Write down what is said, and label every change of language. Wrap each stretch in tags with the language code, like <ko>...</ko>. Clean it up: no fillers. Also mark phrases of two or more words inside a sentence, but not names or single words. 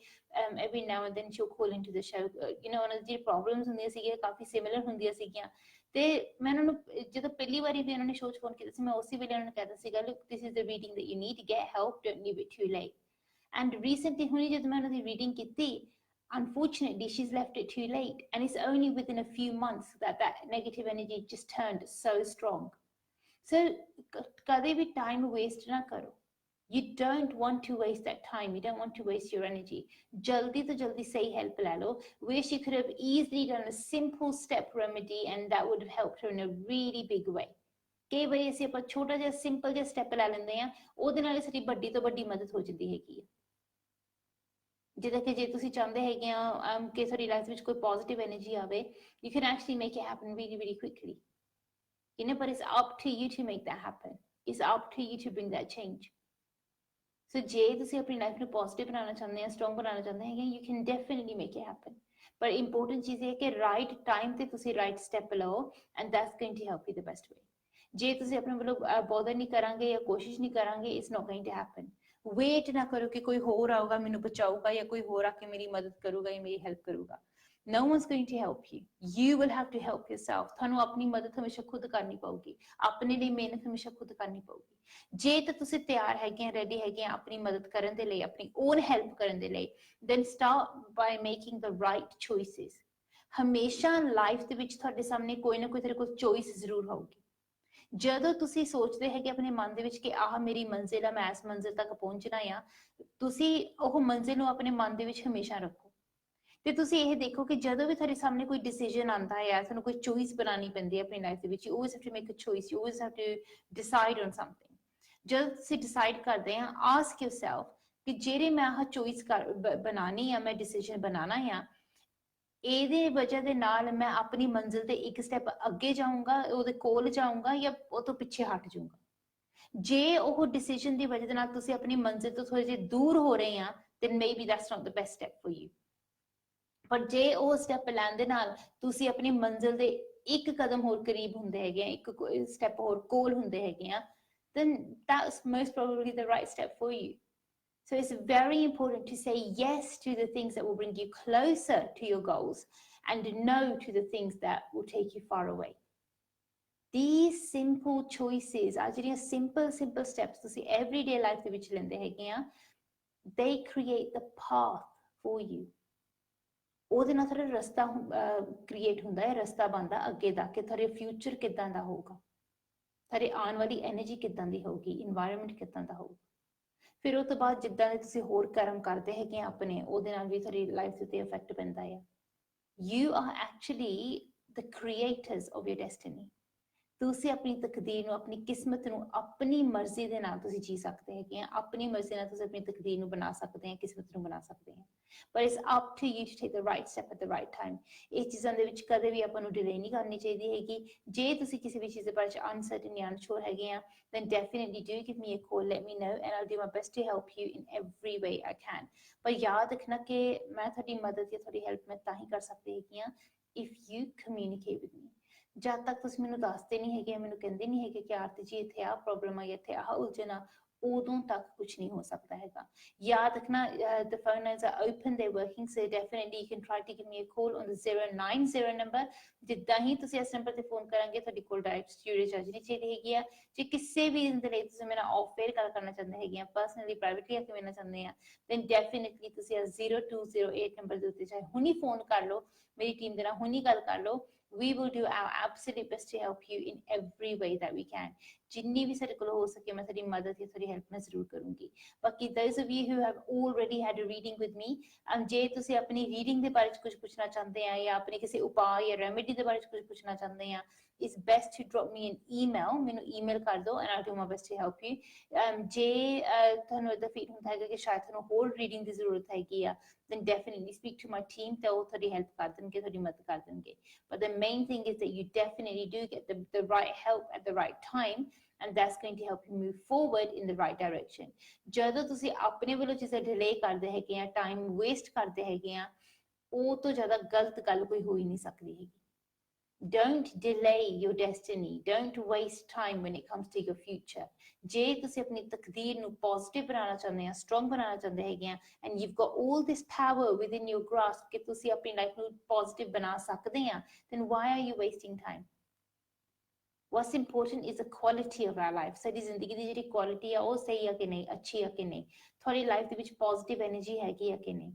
<en>Every now and then she'll call into the show.</en> <pa>ਉਹਨਾਂ ਦੀ ਜਿਹੜੀ ਪ੍ਰੋਬਲਮਸ ਹੁੰਦੀਆਂ ਸੀਗੀਆਂ ਕਾਫੀ ਸਿਮਿਲਰ ਹੁੰਦੀਆਂ ਸੀਗੀਆਂ, ਤੇ ਮੈਂ ਉਹਨਾਂ ਨੂੰ ਜਦੋਂ ਪਹਿਲੀ ਵਾਰੀ ਵੀ ਉਹਨਾਂ ਨੇ ਸ਼ੋਅ 'ਚ ਫੋਨ ਕੀਤਾ ਸੀ, ਮੈਂ ਉਸੇ ਵੇਲੇ ਉਹਨਾਂ ਨੂੰ ਕਹਿਤਾ ਸੀਗਾ,</pa> <en>look, this is the reading that you need, get help, don't leave it too late. And recently</en> <pa>ਹੁਣੀ ਜਦੋਂ ਮੈਂ ਉਹਨਾਂ ਦੀ ਰੀਡਿੰਗ ਕੀਤੀ,</pa> <en>unfortunately she's left it too late, and it's only within a few months that negative energy just turned so strong.</en> <pa>So ਕਦੇ ਵੀ</pa> <en>time waste</en> <pa>ਨਾ ਕਰੋ।</pa> <en>You don't want to waste that time. You don't want to waste your energy.</en> <pa>ਜਲਦੀ ਤੋ ਜਲਦੀ ਸੇ help ਲੈ ਲਓ,</pa> <en>where she could have easily done a simple step remedy and that would have helped her in a really big way.</en> <pa>ਕਈ ਵਾਰੀ ਅਸੀਂ ਆਪਾਂ ਛੋਟਾ ਜਿਹਾ ਸਿੰਪਲ ਜਿਹਾ ਸਟੈਪ ਲੈ ਲੈਂਦੇ ਆ, ਉਹਦੇ ਨਾਲ ਸਾਡੀ ਵੱਡੀ ਤੋਂ ਵੱਡੀ ਮਦਦ ਹੋ ਜਾਂਦੀ ਹੈਗੀ ਆ। ਜਿੱਦਾਂ ਕਿ ਜੇ ਤੁਸੀਂ ਚਾਹੁੰਦੇ ਹੈਗੇ ਆ ਕਿ ਸਾਡੀ ਲਾਈਫ ਵਿੱਚ ਕੋਈ ਪੋਜ਼ਿਟਿਵ ਐਨਰਜੀ ਆਵੇ,</pa> <en>you can actually make it happen really quickly. But it's up to you to make that happen. It's up to you to bring that change.</en> <pa>So ਜੇ ਤੁਸੀਂ ਆਪਣੀ ਲਾਈਫ ਨੂੰ ਪੋਜ਼ਿਟਿਵ ਬਣਾਉਣਾ ਚਾਹੁੰਦੇ ਆ, ਸਟਰੋਂਗ ਬਣਾਉਣਾ ਚਾਹੁੰਦੇ ਹੈਗੇ,</pa> <en>you can definitely make it happen.</en> <pa>ਪਰ ਇੰਪੋਰਟੈਂਟ ਚੀਜ਼ ਇਹ ਕਿ ਰਾਈਟ ਟਾਈਮ ਤੇ ਤੁਸੀਂ ਰਾਈਟ ਸਟੈਪ ਲਓ,</pa> <en>and that's going to help you the best way.</en> <pa>ਜੇ ਤੁਸੀਂ ਆਪਣੇ ਵੱਲੋਂ ਬੋਦਰ ਨਹੀਂ ਕਰਾਂਗੇ ਜਾਂ ਕੋਸ਼ਿਸ਼ ਨਹੀਂ ਕਰਾਂਗੇ,</pa> <en>it's not going to happen.</en> <pa>ਵੇਟ ਨਾ ਕਰੋ ਕਿ ਕੋਈ ਹੋਰ ਆਊਗਾ ਮੈਨੂੰ ਬਚਾਊਗਾ ਜਾਂ ਕੋਈ ਹੋਰ ਆ ਕੇ ਮੇਰੀ ਮਦਦ ਕਰੂਗਾ ਜਾਂ ਮੇਰੀ ਹੈਲਪ ਕਰੂਗਾ।</pa> <en>No one's going to help you. You will have to help yourself.</en> <pa>ਤੁਹਾਨੂੰ ਆਪਣੀ ਮਦਦ ਹਮੇਸ਼ਾ ਖੁਦ ਕਰਨੀ ਪਊਗੀ, ਆਪਣੇ ਲਈ ਮਿਹਨਤ ਹਮੇਸ਼ਾ ਖੁਦ ਕਰਨੀ ਪਊਗੀ। ਜੇ ਤਾਂ ਤੁਸੀਂ ਤਿਆਰ ਹੈਗੇ ਆ, ਰੈਡੀ ਹੈਗੇ ਆ ਆਪਣੀ ਮਦਦ ਕਰਨ ਦੇ ਲਈ, ਆਪਣੀ ਓਨ ਹੈਲਪ ਕਰਨ ਦੇ ਲਈ,</pa> <en>then start by making the right choices.</en> <pa>ਹਮੇਸ਼ਾ ਲਾਈਫ ਦੇ ਵਿੱਚ ਤੁਹਾਡੇ ਸਾਹਮਣੇ ਕੋਈ ਨਾ ਕੋਈ ਤੇਰੇ ਕੋਲ ਚੋਇਸ ਜ਼ਰੂਰ ਹੋਊਗੀ। ਜਦੋਂ ਤੁਸੀਂ ਸੋਚਦੇ ਹੈ ਕਿ ਆਪਣੇ ਮਨ ਦੇ ਵਿੱਚ ਕਿ ਆਹ ਮੇਰੀ ਮੰਜ਼ਿਲ ਆ, ਮੈਂ ਇਸ ਮੰਜ਼ਿਲ ਤੱਕ ਪਹੁੰਚਣਾ ਆ, ਤੁਸੀਂ ਉਹ ਮੰਜ਼ਿਲ ਨੂੰ ਆਪਣੇ ਮਨ ਦੇ ਵਿੱਚ ਹਮੇਸ਼ਾ ਰੱਖੋ। ਤੇ ਤੁਸੀਂ ਇਹ ਦੇਖੋ ਕਿ ਜਦੋਂ ਵੀ ਤੁਹਾਡੇ ਸਾਹਮਣੇ ਕੋਈ ਡਿਸੀਜਨ ਆਉਂਦਾ ਹੈ, ਤੁਹਾਨੂੰ ਕੋਈ ਚੋਇਸ ਬਣਾਉਣੀ ਪੈਂਦੀ ਹੈ ਆਪਣੀ ਲਾਈਫ ਦੇ ਵਿੱਚ,</pa> <en>you always have to make a choice, you always have to decide on something।</en> <pa>ਜਦੋਂ ਤੁਸੀਂ ਡਿਸਾਈਡ ਕਰਦੇ ਆ,</pa> <en>ask yourself</en> <pa>ਕਿ ਜਿਹੜੇ ਮੈਂ ਆਹ ਚੋਇਸ ਬਣਾਉਣੀ ਆ, ਮੈਂ ਡਿਸੀਜਨ ਬਣਾਉਣਾ ਆ, ਇਹਦੇ ਵਜ੍ਹਾ ਦੇ ਨਾਲ ਮੈਂ ਆਪਣੀ ਮੰਜ਼ਿਲ ਤੇ ਇੱਕ ਸਟੈਪ ਅੱਗੇ ਜਾਊਂਗਾ, ਉਹਦੇ ਕੋਲ ਜਾਊਂਗਾ, ਜਾਂ ਉਹ ਤੋਂ ਪਿੱਛੇ ਹਟ ਜਾਊਂਗਾ। ਜੇ ਉਹ ਡਿਸੀਜਨ ਦੀ ਵਜ੍ਹਾ ਦੇ ਨਾਲ ਤੁਸੀਂ ਆਪਣੀ ਮੰਜ਼ਿਲ ਤੋਂ ਥੋੜੇ ਜਿਹੇ ਦੂਰ ਹੋ ਰਹੇ ਆ,</pa> <en>then maybe that's not the best step for you।</en> <pa>ਪਰ ਜੇ ਉਹ ਸਟੈਪ ਲੈਣ ਦੇ ਨਾਲ ਤੁਸੀਂ ਆਪਣੀ ਮੰਜ਼ਿਲ ਦੇ ਇੱਕ ਕਦਮ ਹੋਰ ਕਰੀਬ ਹੁੰਦੇ ਹੈਗੇ ਆ, ਇੱਕ ਸਟੈਪ ਹੋਰ ਕੋਲ ਹੁੰਦੇ ਹੈਗੇ ਆ,</pa> <en>then that's most probably the right step for you। So it's very important to say yes to the things that will bring you closer to your goals and no to the things that will take you far away। These simple choices are ਜਿਹੜੀਆਂ simple steps ਤੁਸੀਂ everyday life</en> <pa>ਦੇ ਵਿੱਚ ਲੈਂਦੇ ਹੈਗੇ ਆ,</pa> <en>they create the path for you।</en> <pa>ਉਹਦੇ ਨਾਲ ਤੁਹਾਡਾ ਰਸਤਾ ਕ੍ਰੀਏਟ ਹੁੰਦਾ ਹੈ, ਰਸਤਾ ਬਣਦਾ ਅੱਗੇ ਦਾ ਕਿ ਤੁਹਾਡੇ ਫਿਊਚਰ ਕਿੱਦਾਂ ਦਾ ਹੋਊਗਾ, ਤੁਹਾਡੀ ਆਉਣ ਵਾਲੀ ਐਨਰਜੀ ਕਿੱਦਾਂ ਦੀ ਹੋਊਗੀ, ਇਨਵਾਇਰਨਮੈਂਟ ਕਿੱਦਾਂ ਦਾ ਹੋਊਗਾ। ਫਿਰ ਉਹ ਤੋਂ ਬਾਅਦ ਜਿੱਦਾਂ ਦੇ ਤੁਸੀਂ ਹੋਰ ਕਰਮ ਕਰਦੇ ਹੈਗੇ ਆਪਣੇ, ਉਹਦੇ ਨਾਲ ਵੀ ਤੁਹਾਡੀ ਲਾਈਫ ਦੇ ਉੱਤੇ ਇਫੈਕਟ ਪੈਂਦਾ ਹੈ।</pa> <en>You are actually the creators of your destiny।</en> <pa>ਤੁਸੀਂ ਆਪਣੀ ਤਕਦੀਰ ਨੂੰ, ਆਪਣੀ ਕਿਸਮਤ ਨੂੰ ਆਪਣੀ ਮਰਜ਼ੀ ਦੇ ਨਾਲ ਤੁਸੀਂ ਜੀ ਸਕਦੇ ਹੈਗੇ ਆ, ਆਪਣੀ ਮਰਜ਼ੀ ਨਾਲ ਤੁਸੀਂ ਆਪਣੀ ਤਕਦੀਰ ਨੂੰ ਬਣਾ ਸਕਦੇ ਆ, ਕਿਸਮਤ ਨੂੰ ਬਣਾ ਸਕਦੇ ਆ। ਪਰ</pa> <en>it's up to you to take the right step at the right time.</en> <pa>ਇਹ ਚੀਜ਼ਾਂ ਦੇ ਵਿੱਚ ਕਦੇ ਵੀ ਆਪਾਂ ਨੂੰ ਡਿਲੇ ਨਹੀਂ ਕਰਨੀ ਚਾਹੀਦੀ ਹੈਗੀ। ਜੇ ਤੁਸੀਂ ਕਿਸੇ ਵੀ ਚੀਜ਼ ਦੇ ਬਾਰੇ ਅਨਸਰਟਨ ਜਾਂ ਅਨਸ਼ੋਰ ਹੈਗੇ ਆ,</pa> <en>then definitely do give me a call, let me know and I'll do my best to help you in every way I can।</en> <pa>ਪਰ ਯਾਦ ਰੱਖਣਾ ਕਿ ਮੈਂ ਤੁਹਾਡੀ ਮਦਦ ਜਾਂ ਤੁਹਾਡੀ ਹੈਲਪ ਮੈਂ ਤਾਂ ਹੀ ਕਰ ਸਕਦੀ ਹੈਗੀ ਆ</pa> <en>if you communicate with me।</en> <pa>ਜਦ ਤੱਕ ਤੁਸੀਂ ਮੈਨੂੰ ਦੱਸਦੇ ਨਹੀਂ ਹੈਗੇ, ਮੈਨੂੰ ਕਹਿੰਦੇ ਨਹੀਂ ਹੈਗੇ ਕਿ ਆਰਤੀ ਜੀ ਇੱਥੇ ਆਹ ਪ੍ਰੋਬਲਮ ਆ ਜਾਂ ਇੱਥੇ ਆਹ ਉਲਝਣ ਆ, ਉਦੋਂ ਤੱਕ ਕੁਝ ਨਹੀਂ ਹੋ ਸਕਦਾ ਹੈਗਾ। ਯਾਦ ਰੱਖਣਾ,</pa> <en>the phone lines are open, they're working, so definitely you can try to give me a call on the 090 number।</en> <pa>ਜਿੱਦਾਂ ਹੀ ਤੁਸੀਂ ਇਸ ਨੰਬਰ ਤੇ ਫੋਨ ਕਰਾਂਗੇ, ਤੁਹਾਡੀ ਕੋਲ ਡਾਇਰੈਕਟ ਸਟੂਡੀਓ ਚਾਰਜ ਨਹੀਂ ਚਾਹੀਦੀ ਹੈਗੀ ਆ। ਜੇ ਕਿਸੇ ਵੀ ਦਿਨ ਦੇ ਲਈ ਤੁਸੀਂ ਮੇਰਾ ਆਫ 에ਅਰ ਗੱਲ ਕਰਨਾ ਚਾਹੁੰਦੇ ਹੈਗੇ ਆ, ਪਰਸਨਲੀ ਪ੍ਰਾਈਵੇਟਲੀ ਆ ਕੇ ਮਿਲਣਾ ਚਾਹੁੰਦੇ ਆ,</pa> <en>then definitely</en> <pa>ਤੁਸੀਂ 0208 ਨੰਬਰ ਦੇ ਉੱਤੇ ਚਾਹੇ ਹੁਣੀ ਫੋਨ ਕਰ ਲਓ, ਮੇਰੀ ਟੀਮ ਦੇ ਨਾਲ ਹੁਣੀ ਗੱਲ ਕਰ ਲਓ।</pa> <en>We will do our absolute best to help you in every way that we can।</en> <pa>ਜਿੰਨੀ ਵੀ ਸਾਡੇ ਕੋਲ ਹੋ ਸਕੇ ਮੈਂ ਤੁਹਾਡੀ ਮਦਦ ਜਾਂ ਤੁਹਾਡੀ ਹੈਲਪ ਮੈਂ ਜ਼ਰੂਰ ਕਰੂੰਗੀ।</pa> <en>ਬਾਕੀ those of you who have already had a reading with me,</en> <pa>ਜੇ ਤੁਸੀਂ ਆਪਣੀ ਰੀਡਿੰਗ ਦੇ ਬਾਰੇ ਕੁਝ ਪੁੱਛਣਾ ਚਾਹੁੰਦੇ ਆ ਜਾਂ ਆਪਣੇ ਕਿਸੇ ਉਪਾਅ ਜਾਂ ਰੈਮੇਡੀ ਦੇ ਬਾਰੇ ਕੁਝ ਪੁੱਛਣਾ ਚਾਹੁੰਦੇ ਆ,</pa> <en>it's best to drop me an email।</en> <pa>ਮੈਨੂੰ ਈਮੇਲ ਕਰ ਦਿਓ</pa> <en>and I'll do my best to help you।</en> <pa>ਜੇ ਤੁਹਾਨੂੰ ਇਹਦਾ ਫੀਲ ਹੁੰਦਾ ਹੈਗਾ ਕਿ ਸ਼ਾਇਦ ਤੁਹਾਨੂੰ ਹੋਰ ਰੀਡਿੰਗ ਦੀ ਜ਼ਰੂਰਤ ਹੈਗੀ ਆ,</pa> <en>then definitely speak to my team,</en> <pa>ਤੇ ਉਹ ਤੁਹਾਡੀ ਹੈਲਪ ਕਰ ਦੇਣਗੇ, ਤੁਹਾਡੀ ਮਦਦ ਕਰ ਦੇਣਗੇ।</pa> <en>But the main thing is that you definitely do get the right help at the right time and that's going to help you move forward in the right direction।</en> <pa>ਜਦੋਂ ਤੁਸੀਂ ਆਪਣੇ ਵੱਲੋਂ ਚੀਜ਼ਾਂ ਡਿਲੇ ਕਰਦੇ ਹੈਗੇ ਆ, ਟਾਈਮ ਵੇਸਟ ਕਰਦੇ ਹੈਗੇ ਆ, ਉਹ ਤੋਂ ਜ਼ਿਆਦਾ ਗਲਤ ਗੱਲ ਕੋਈ ਹੋ ਹੀ ਨਹੀਂ ਸਕਦੀ ਹੈਗੀ।</pa> <en>Don't delay your destiny, don't waste time when it comes to your future।</en> <pa>ਜੇ ਤੁਸੀਂ ਆਪਣੀ ਤਕਦੀਰ ਨੂੰ ਪੋਜ਼ਿਟਿਵ ਬਣਾਉਣਾ ਚਾਹੁੰਦੇ ਆ, ਸਟਰੋਂਗ ਬਣਾਉਣਾ ਚਾਹੁੰਦੇ ਹੈਗੇ ਆ,</pa> <en>and you've got all this power within your grasp</en> <pa>ਕਿ ਤੁਸੀਂ ਆਪਣੀ ਲਾਈਫ ਨੂੰ ਪੋਜ਼ਿਟਿਵ ਬਣਾ ਸਕਦੇ ਆ,</pa> <en>then why are you wasting time? What's important is the quality of our life।</en> <pa>ਸਾਡੀ ਜ਼ਿੰਦਗੀ ਦੀ ਜਿਹੜੀ ਕੁਆਲਿਟੀ ਆ, ਉਹ ਸਹੀ ਆ ਕਿ ਨਹੀਂ, ਅੱਛੀ ਆ ਕਿ ਨਹੀਂ, ਤੁਹਾਡੀ ਲਾਈਫ ਦੇ ਵਿੱਚ ਪੋਜ਼ਿਟਿਵ ਐਨਰਜੀ ਹੈਗੀ ਆ ਕਿ ਨਹੀਂ।</pa>